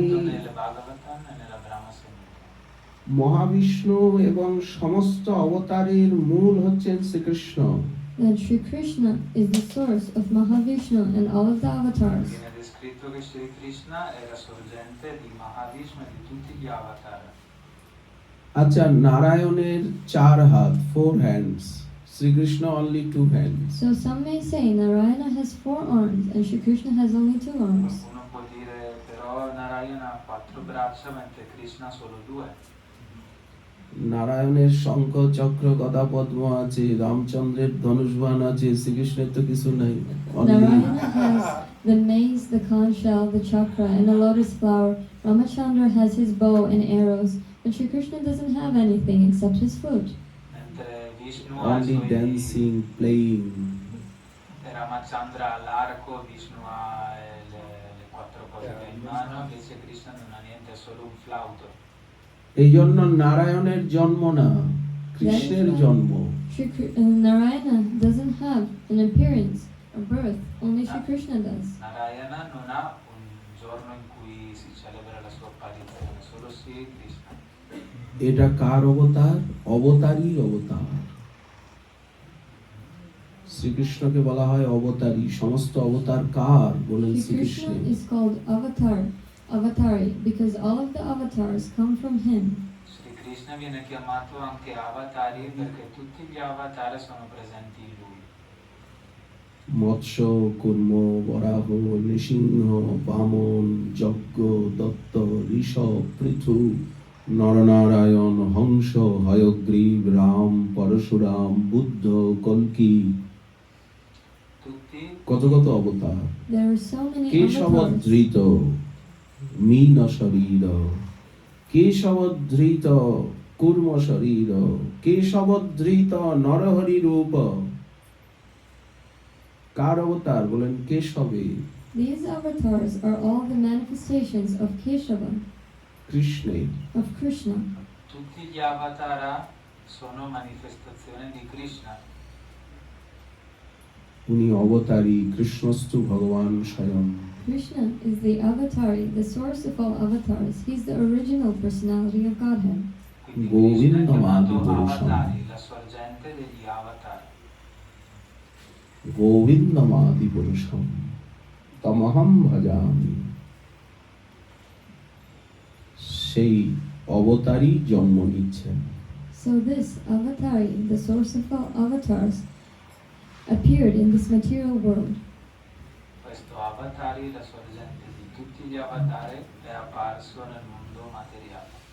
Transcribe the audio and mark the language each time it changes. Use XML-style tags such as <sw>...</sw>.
<it>Tanto nel Bhagavatam e nella Brahma Samhita.</it> <bn>Mahavishnu এবং সমস্ত অবতারের মূল হচ্ছেন Shrikrishna.</bn> <en>that Shri Krishna is the source of Mahavishnu and all of the avatars.</en> <it>Viene descritto che Shri Krishna è la sorgente di Mahavishnu e di tutti gli avatar.</it> <bn>আচ্ছা, নারায়ণের 4 হাত,</bn> <en>4 hands,</en> <bn>Shrikrishna</bn> <en>Only 2 hands. So some may say Narayana has 4 arms and Shri Krishna has only 2 arms.</en> <it>Qualcuno può dire però Narayana ha 4 braccia mentre Krishna ha solo 2.</it> <bn>নারায়ণের শঙ্খ চক্র গদা পদ্ম আছে, রামচন্দ্রের ধনুষবাণ আছে, শ্রীকৃষ্ণের তো কিছু নাই।</bn> <en>Narayana has the mace, the conch shell, the chakra, and the lotus flower. Ramachandra has his bow and arrows, but Shri Krishna doesn't have anything except his flute.</en> <it>Mentre Vishnu ha i</it> <en>only</en> <it>suoi</it> <en>dancing, playing.</en> <it>Ramachandra ha l'arco, Vishnu ha le 4 cose che ha in mano, invece Krishna non ha niente, ha solo un flauto.</it> <bn>এই জন্য নারায়ণের জন্ম না, কৃষ্ণের জন্ম।</bn> <en>Narayana doesn't have an appearance, a birth, only Shri Krishna does.</en> <it>Narayana non ha un giorno in cui si celebra la sua apparizione, solo Shri Krishna.</it> <bn>এটা কার অবতার? অবতারই অবতার। শ্রীকৃষ্ণকে বলা হয় অবতারী। সমস্ত অবতার কার? বলেন</bn> <en>Shri</en> <bn>Shrikrishna.</bn> <en>Krishna is called Avatari, because all of the avatars come from him.</en> <it>Shri Krishna viene chiamato anche Avatari perché tutti gli avatar sono presenti in lui.</it> <bn>মৎস্য, কুর্ম, বরাহ, নৃসিংহ, বামন, যজ্ঞ, দত্ত, ঋষভ, পৃথু, নরনারায়ণ, হংস, হয়গ্রীব, রাম, পরশুরাম, বুদ্ধ, কল্কি,</bn> <it>Tutti</it> <bn>কত কত অবতার।</bn> <en>There are so many avatars.</en> <bn>কেশবধৃত মীন শরীর, কেশবধৃত কুর্ম শরীর, কেশবধৃত নরহরি রূপ। কার অবতার? বলেন কেশবে।</bn> <en>These avatars are all the manifestations of Keshava,</en> <bn>কৃষ্ণের।</bn> <en>of Krishna.</en> <it>Tutti gli avatar sono manifestazioni di Krishna.</it> <bn>উনি অবতারী,</bn> <sa>কৃষ্ণস্তু ভগবান স্বয়ং।</sa> <en>Krishna is the avatari, the source of all avatars. He's the original personality of Godhead.</en> <it>Quindi</it> <sa>Govinda</sa> <it>Krishna è chiamato</it> <sa>Madhupurusam.</sa> <it>Avatari, la sorgente degli avatar.</it> <sa>গোবিন্দমাদি পুরুষম তমহম ভজামি।</sa> <bn>সেই অবতারই জন্ম নিচ্ছেন।</bn> <en>So this avatari, the source of all avatars, appeared in this material world.</en> <it>Questo Avatari, la sorgente di tutti gli avatar, è apparso nel mondo materiale.</it>